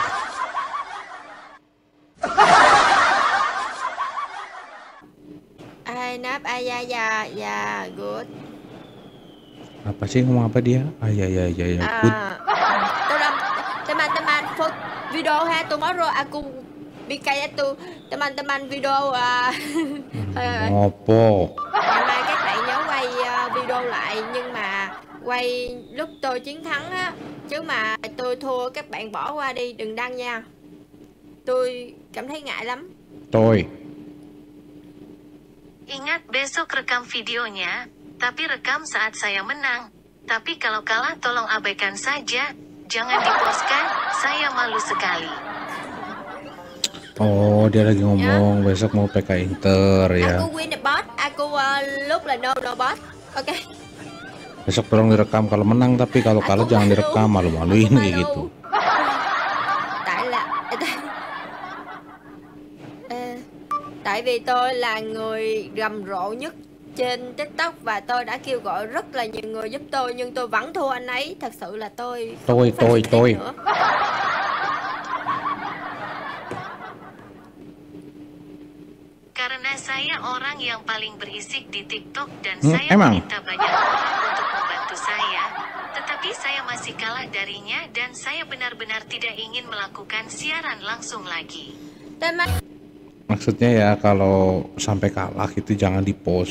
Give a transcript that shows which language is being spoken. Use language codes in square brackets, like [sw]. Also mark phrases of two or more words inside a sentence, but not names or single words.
[id] Ya, good. Apa sih, ngomong apa dia? Ya, good. Teman-teman, video ha, tomorrow aku bikin itu teman-teman video [jv] Ngopo? [vi] ngày mai các bạn nhớ quay video lại, nhưng mà quay lúc tôi chiến thắng á, chứ mà tôi thua các bạn bỏ qua đi, đừng đăng nha. Tôi cảm thấy ngại lắm. [id] Ingat besok rekam videonya, tapi rekam saat saya menang. Tapi kalau kalah tolong abaikan saja, jangan dipostkan, saya malu sekali. Oh, dia lagi ngomong besok mau PK Inter ya. Aku [en] win the bot, [id] aku [vi] lúc là [en] no bot. [id] Oke. Besok tolong direkam kalau menang, tapi kalau kalah jangan direkam, malu-maluin kayak gitu. [vi] Tại vì tôi là người rầm rộ nhất trên TikTok và tôi đã kêu gọi rất là nhiều người giúp tôi, nhưng tôi vẫn thua anh ấy. Thật sự là tôi nữa. [id] Karena saya orang yang paling berisik di TikTok dan Hmm, saya emang? meminta banyak orang untuk membantu saya, tetapi saya masih kalah darinya dan saya benar-benar tidak ingin melakukan siaran langsung lagi. Teman Maksudnya ya kalau sampai kalah itu jangan di-post.